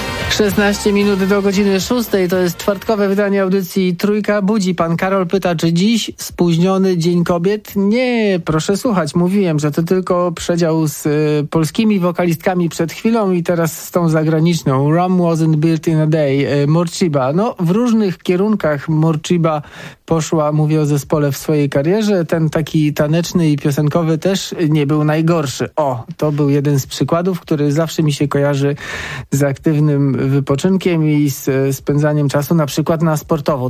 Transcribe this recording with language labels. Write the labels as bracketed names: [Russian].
[Polish] Szesnaście minut do godziny szóstej, to jest czwartkowe wydanie audycji Trójka Budzi. Pan Karol pyta, czy dziś spóźniony Dzień Kobiet? Nie, proszę słuchać, mówiłem, że to tylko przedział z polskimi wokalistkami przed chwilą i teraz z tą zagraniczną. [English] Rome wasn't built in a day, Morcziba. [Polish] No, w różnych kierunkach Morcziba poszła, mówię o zespole, w swojej karierze. Ten taki taneczny i piosenkowy też nie był najgorszy. O, to był jeden z przykładów, który zawsze mi się kojarzy z aktywnym wypoczynkiem i z spędzaniem czasu na przykład na sportowo.